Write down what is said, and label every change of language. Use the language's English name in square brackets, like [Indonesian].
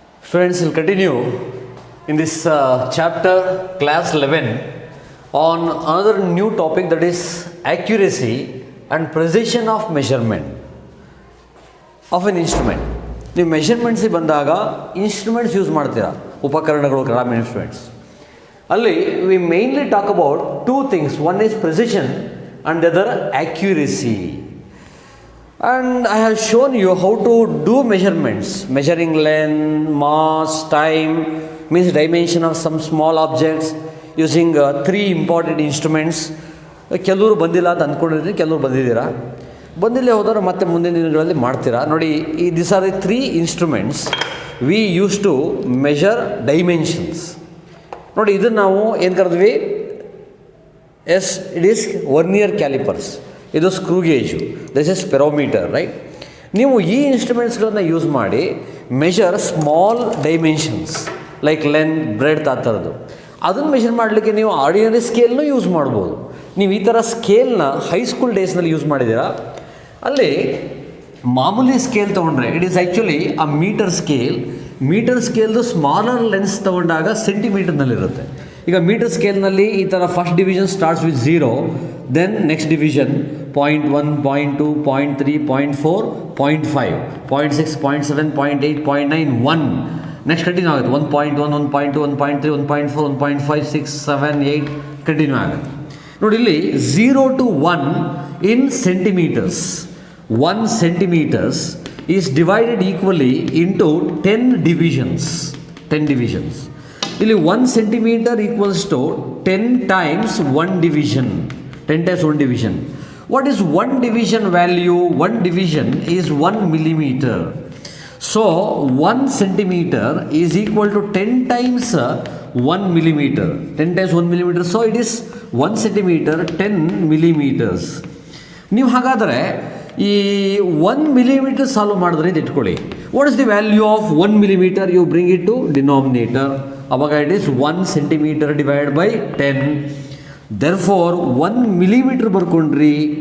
[English] Students, will continue in this chapter, class 11, on another new topic, that is accuracy and precision of measurement of an instrument. [Kannada] ನೀವು ಮೆಷರ್ಮೆಂಟ್ಸಿಗೆ ಬಂದಾಗ instruments use ಮಾಡ್ತೀರಾ, ಉಪಕರಣಗಳು, gram instruments. [English] ಅಲ್ಲಿ we mainly talk about two things. One is precision and the other accuracy. And I have shown you how to do measurements, measuring length, mass, time, means dimension of some small objects using three important instruments. [Kannada] ಕೆಲವರು ಬಂದಿಲ್ಲ ಅಂತ ಅಂದ್ಕೊಂಡಿರ್ತೀನಿ, ಕೆಲವರು ಬಂದಿದ್ದೀರಾ. ಬಂದಿಲ್ಲೇ ಹೋದವರು ಮತ್ತೆ ಮುಂದಿನ ದಿನಗಳಲ್ಲಿ ಮಾಡ್ತೀರಾ. [English] ನೋಡಿ, ಈ this are the three instruments we use to measure dimensions. [Kannada] ನೋಡಿ, ಇದನ್ನು ನಾವು ಏನು ಕರೆದ್ವಿ? [English] It is vernier callipers. ಇದು screw gauge, this is spherometer, right? ನೀವು ಈ ಇನ್ಸ್ಟ್ರೂಮೆಂಟ್ಸ್ಗಳನ್ನು ಯೂಸ್ ಮಾಡಿ measure small dimensions like length, breadth, [Kannada] ಆ ಥರದ್ದು. ಅದನ್ನು ಮೆಷರ್ ಮಾಡಲಿಕ್ಕೆ ನೀವು ಆರ್ಡಿನರಿ ಸ್ಕೇಲ್ನೂ ಯೂಸ್ ಮಾಡ್ಬೋದು. ನೀವು ಈ ಥರ ಸ್ಕೇಲ್ನ ಹೈಸ್ಕೂಲ್ ಡೇಸ್ನಲ್ಲಿ ಯೂಸ್ ಮಾಡಿದ್ದೀರಾ. ಅಲ್ಲಿ ಮಾಮೂಲಿ ಸ್ಕೇಲ್ ತೊಗೊಂಡ್ರೆ [English] It is actually a metre scale. [Kannada] Metre ಸ್ಕೇಲ್ದು smaller lens ತೊಗೊಂಡಾಗ ಸೆಂಟಿಮೀಟರ್ನಲ್ಲಿರುತ್ತೆ. ಈಗ ಮೀಟರ್ ಸ್ಕೇಲ್ನಲ್ಲಿ ಈ ಥರ [English] First division starts with 0, then next division 0.1, 0.2, 0.3, 0.4, 0.5, 0.6, 0.7, 0.8, 0.9, 1. [Kannada] Next continue ಆಗುತ್ತೆ 1.1, 1.2, 1.3, 1.4, 1.5, 6, 7, 8 ಕಂಟಿನ್ಯೂ ಆಗುತ್ತೆ. [English] ನೋಡಿ, ಇಲ್ಲಿ 0 to 1 in centimeters. 1 centimeters is divided equally into 10 divisions. 10 divisions. ಇಲ್ಲಿ 1 centimeter equals to 10 times 1 division. 10 times 1 division. What is 1 division value? 1 division is 1 millimeter. So 1 centimeter is equal to 10 times 1 millimeter. 10 times 1 millimeter. So it is 1 centimeter, 10 millimeters. [Kannada] ನೀವು ಹಾಗಾದರೆ ಈ 1 millimeter solve ಮಾಡಿದ್ರೆ ಇದು ಇಟ್ಕೊಳ್ಳಿ. [English] What is the value of 1 millimeter? You bring it to denominator. ಅವಾಗ it is 1 centimeter divided by 10. Therefore 1 millimeter ಬರ್ಕೊಂಡ್ರಿ.